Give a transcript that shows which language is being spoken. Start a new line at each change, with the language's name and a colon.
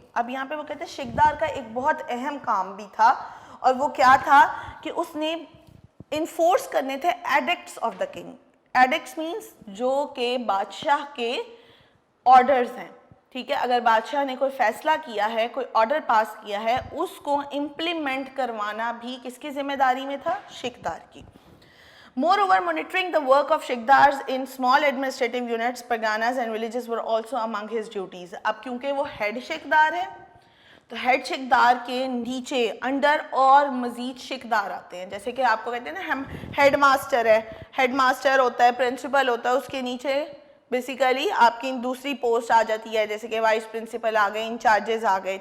Urdu: اب یہاں پہ وہ کہتے ہیں شکدار کا ایک بہت اہم کام بھی تھا، اور وہ کیا تھا کہ اس نے انفورس کرنے تھے
English: Edicts of the king.
Urdu: Addicts means جو کہ بادشاہ کے آرڈرز ہیں. ٹھیک ہے، اگر بادشاہ نے کوئی فیصلہ کیا ہے، کوئی آرڈر پاس کیا ہے، اس کو امپلیمنٹ کروانا بھی کس کی ذمہ داری میں تھا؟ شکدار کی.
English: Moreover, monitoring the work of shikdars in small administrative units, parganas and villages were also among his duties.
Urdu: اب کیونکہ وہ ہیڈ شکدار ہے تو ہیڈ شکدار کے نیچے انڈر اور مزید شکدار آتے ہیں. جیسے کہ آپ کو کہتے ہیں نا، ہم ہیڈ ماسٹر ہے، ہیڈ ماسٹر ہوتا ہے، پرنسپل ہوتا ہے، اس کے نیچے بیسیکلی آپ کی دوسری پوسٹ آ جاتی ہے، جیسے کہ وائس پرنسپل آ گئے، انچارجز آ گئے.